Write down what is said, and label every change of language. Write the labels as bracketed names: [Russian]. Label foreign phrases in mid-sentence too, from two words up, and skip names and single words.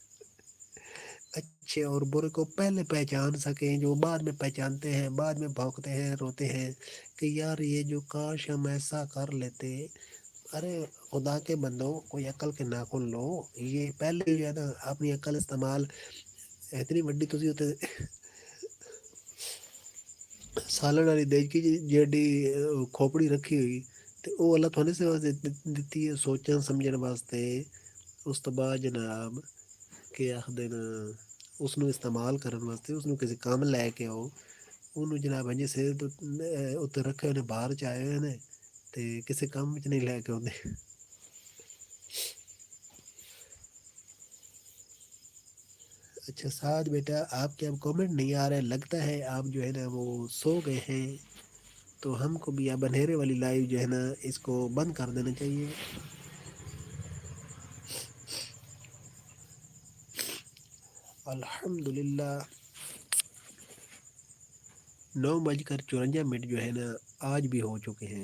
[Urdu] اچھے اور برے کو پہلے پہچان سکیں جو بعد میں پہچانتے ہیں بعد میں بھونکتے ہیں روتے ہیں کہ یار یہ جو کاش ہم ایسا کر لیتے ارے خدا کے بندوں کوئی عقل کے ناخن لو یہ پہلے جو ہے نا اپنی عقل استعمال اتنی [Punjabi] وڈی تسی [Urdu] ہوتے [Punjabi] سالن والی دیگ کی جیڈی کھوپڑی رکھی ہوئی تو وہ اللہ تھوڑے سے دیتی ہے سوچن سمجھن واسطے اس تو بعد جناب کہ آخر اس ਨੂੰ استعمال ਕਰਨ ਵਾਸਤੇ ਉਸ ਨੂੰ ਕਿਸੇ ਕੰਮ ਲੈ ਕੇ ਆਓ ਉਹਨੂੰ ਜਨਾਬ ਇੰਜ ਸਿਰ ਉੱਤੇ ਰੱਖੇ ਹੋਏ ਨੇ ਬਾਹਰ ਚ ਆਏ ਹੋਏ ਨੇ ਤੇ ਕਿਸੇ ਕੰਮ ਵਿੱਚ ਨਹੀਂ ਲੈ ਕੇ ਆਉਂਦੇ [Urdu] اچھا ساتھ بیٹا آپ کے اب کامنٹ نہیں آ رہے لگتا ہے آپ جو ہے نا وہ سو گئے ہیں تو ہم کو بھی اب اندھیرے والی لائیو جو ہے نا اس کو بند کر دینا چاہیے الحمد للہ 9:54 جو ہے نا آج بھی ہو چکے ہیں۔